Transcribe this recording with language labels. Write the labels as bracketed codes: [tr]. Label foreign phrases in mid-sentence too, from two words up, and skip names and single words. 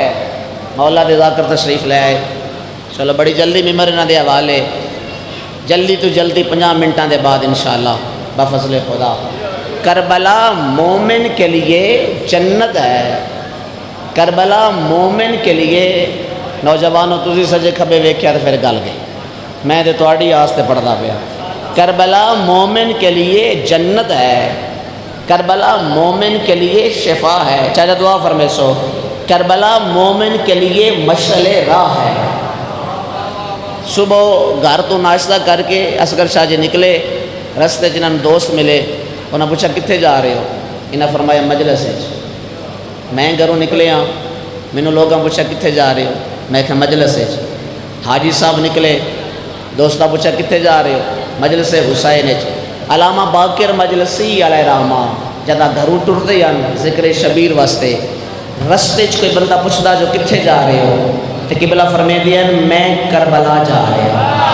[pa] مولا دے ذاکر تشریف لے آئے. چلو بڑی جلدی ممبر نہ دے حوالے, جلدی تو جلدی 50 منٹاں دے بعد انشاءاللہ بفضل خدا. [ur] کربلا مومن کے لیے جنت ہے. کربلا مومن کے لیے [pa] نوجوانوں تسی سجے کھبے ویکھیا تو پھر گل گئی, میں تے تہاڈی آستے پڑھدا پیا. [ur] کربلا مومن کے لیے جنت ہے. کربلا مومن کے لیے شفا ہے. [pa] چاچا دعا فرمے سو. [ur] کربلا مومن کے لیے مشعل راہ ہے. [pa] صبح گھر تو ناشتہ کر کے اصغر شاہ جی نکلے, رستے جنہاں دوست ملے, انہاں پوچھا کتنے جا رہے ہو؟ انہاں فرمایا مجلس ہے. میں گھروں نکلے ہاں, مینوں لوگاں پوچھا کتنے جا رہے ہو؟ میں کہا مجلس ہے. حاجی صاحب نکلے, دوستاں پوچھا کتنے جا رہے ہو؟ مجلس حسین. علامہ باقر مجلسی علیہ رحمہ جدا گھروں ٹرتے ہیں ذکر شبیر واسطے, رستے کوئی بندہ پوچھتا جو کتنے جا رہے ہو تو قبلہ فرمے دیا [ur] میں کربلا جا رہا ہوں.